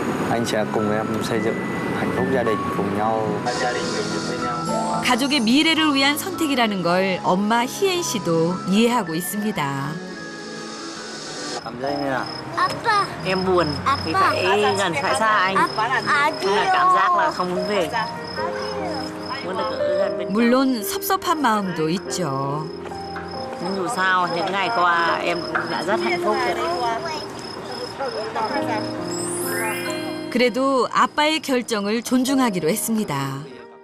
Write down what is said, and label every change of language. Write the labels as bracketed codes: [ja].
[vi] Anh sẽ cùng em xây dựng hạnh phúc gia đình cùng nhau. Gia đình mình được với nhau. [ko] 가족의 미래를 위한 선택이라는 걸 엄마 희엔 씨도 이해하고 있습니다. [vi] Cảm giác như nào? [ko] 아빠. [vi] Em buồn thì phải gần phải xa anh. Nên là cảm giác là không muốn về. Muốn được ở gần bên. [ko] 물론 섭섭한 마음도 있죠. [vi] Nhưng dù sao những ngày qua em cũng đã rất hạnh phúc rồi. [ko] 그래도 아빠의 결정을 존중하기로 했습니다.